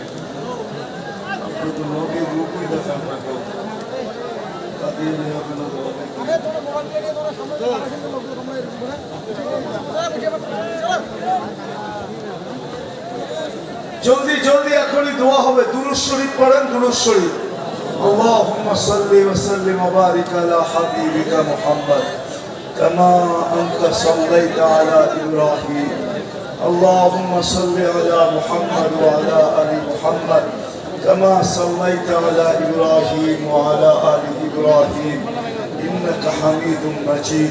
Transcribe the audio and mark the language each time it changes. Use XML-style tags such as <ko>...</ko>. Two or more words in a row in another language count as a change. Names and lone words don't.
<bn>আপনি তো লোকের রূপই দেখান না কেউ, তাদের হবে না। জলদি জলদি এখনই দোয়া হবে। দুরূদ শরীফ পড়েন, দুরূদ শরীফ।</bn> <ar>اللهم صل وسلم وبارك على حبيبك محمد كما أنت صليت على إبراهيم. اللهم صل على محمد وعلى آل محمد كما صليت على إبراهيم وعلى آل إبراهيم إنك حميد مجيد.</ar>